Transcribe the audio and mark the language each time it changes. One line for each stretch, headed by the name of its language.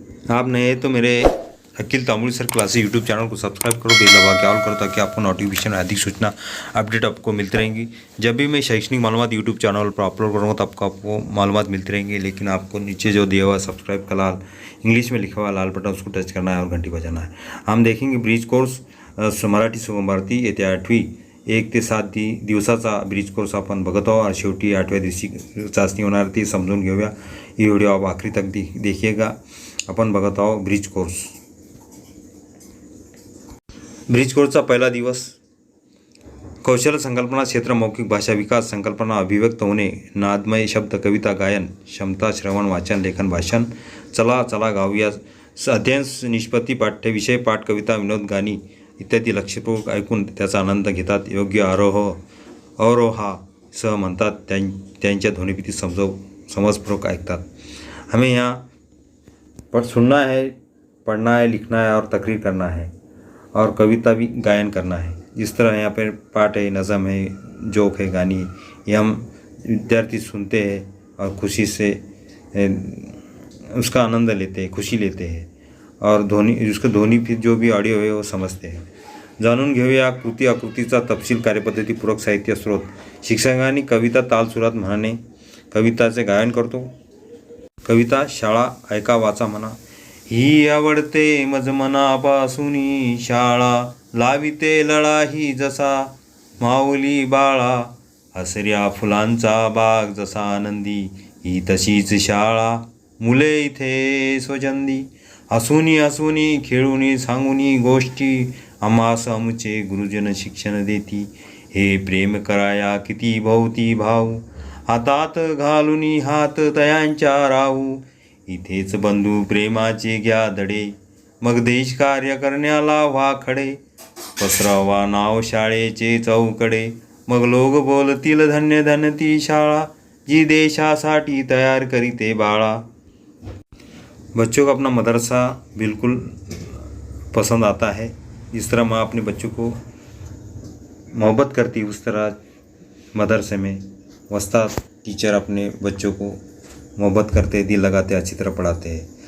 Hindi: आप नए हैं तो मेरे अखिल तामुल सर क्लासेस यूट्यूब चैनल को सब्सक्राइब करो, बेल दबा के ऑल करो ताकि आपको नोटिफिकेशन अधिक सूचना अपडेट आपको मिलती रहेंगी। जब भी मैं शैक्षणिक मालूमात यूट्यूब चैनल पर अपलोड करूँगा तो आपको मालूमात मिलती रहेंगी। लेकिन आपको नीचे जो दिया हुआ सब्सक्राइब का लाल इंग्लिश में लिखा हुआ लाल बटन उसको टच करना है और घंटी बजाना है।
Marathi: हम देखेंगे ब्रिज कोर्स मराठी सोमवारती येत्या 8वी 1 ते 7 दिवसाचा ब्रिज कोर्स आपण बघत आहोत आणि शेवटी 8व्या दिवशी चाचणी होणार ती समजून घेऊया। ही व्हिडिओ
Hindi: आप आखरी तक देखिएगा।
Marathi: अपन बघत आहोत ब्रिज कोर्स। ब्रिज कोर्सचा पहिला दिवस कौशल्य संकल्पना क्षेत्र मौखिक भाषा विकास संकल्पना अभिव्यक्त होणे नादमय शब्द कविता गायन क्षमता श्रवण वाचन लेखन भाषण चला चला गाऊया अध्ययन निष्पत्ती पाठ्य विषय पाठ कविता विनोद गाणी इत्यादी लक्षपूर्वक ऐकून त्याचा आनंद घेतात। योग्य अवरोहा सह म्हणतात त्यांच्या ध्वनिफीती समजपूर्वक ऐकतात।
Hindi: हमें यहाँ पर सुनना है, पढ़ना है, लिखना है और तकरीर करना है और कविता भी गायन करना है। जिस तरह यहाँ पर पाठ है, नज़म है, जोक है, गानी ये हम विद्यार्थी सुनते हैं और खुशी से उसका आनंद लेते हैं, खुशी लेते हैं और उसका ध्वनि फिर जो भी ऑडिओ है वो समझते हैं।
Marathi: जाणून घेऊया कृती आकृतीचा तपशील कार्यपद्धतीपूर्वक साहित्य स्रोत। शिक्षकांनी कविता ताल सुरात म्हणाने कविताचे गायन करतो। कविता शाळा ऐका वाचा म्हणा। ही आवडते मज मनापासूनी शाळा लाविते लळा ही जसा माऊली बाळा हसऱ्या फुलांचा बाग जसा आनंदी ही तशीच शाळा मुले इथे स्वजंदी हसूनी हसूनी खेळूनी सांगूनी गोष्टी आम्हास आमचे गुरुजन शिक्षण देती हे प्रेम कराया किती भोवती भाऊ हातात घालूनी हात तयांच्या राहू इथेच बंधू प्रेमाचे घ्या धडे मग देश कार्य करण्याला व्हा खडे पसरावा नाव शाळेचे चौकडे मग लोक बोलतील धन्य धन्य ती शाळा जी देशासाठी तयार करीते बाळा।
Hindi: बच्चों को अपना मदरसा बिल्कुल पसंद आता है। जिस तरह माँ अपने बच्चों को मोहब्बत करती उस तरह मदरसे में उस्ताद टीचर अपने बच्चों को मोहब्बत करते, दिल लगाते, अच्छी तरह पढ़ाते हैं।